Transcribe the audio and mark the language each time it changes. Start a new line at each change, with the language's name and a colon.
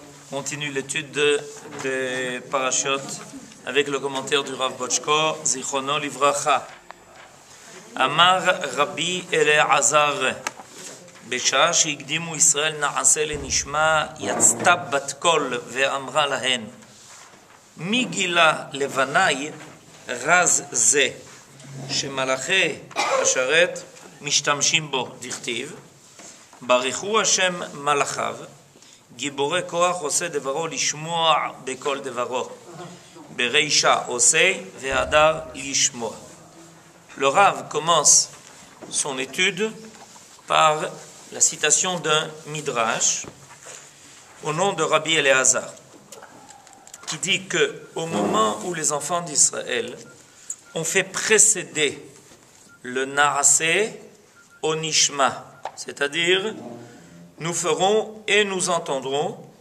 French: Continue l'étude des parashot avec le commentaire du Rav Bochko, Zichrono Livracha.
Hebrew: Amar Rabbi Eleazar, בשעה שהקדימו ישראל נעשה לנשמע, יצתה בת קול ואמרה להן, מי גילה לבניי רז זה, שמלאכי השרת משתמשים בו, דכתיב, ברכו השם מלאכיו, גיבורי כוח עושה דברו לשמוע בכל דברו, ברישה עושה והדר לשמוע.
French: Le Rav commence son étude par la citation d'un Midrash au nom de Rabbi Eleazar, qui dit que au moment où les enfants d'Israël ont fait précéder le Naaseh au Nishma, c'est-à-dire nous ferons et nous entendrons,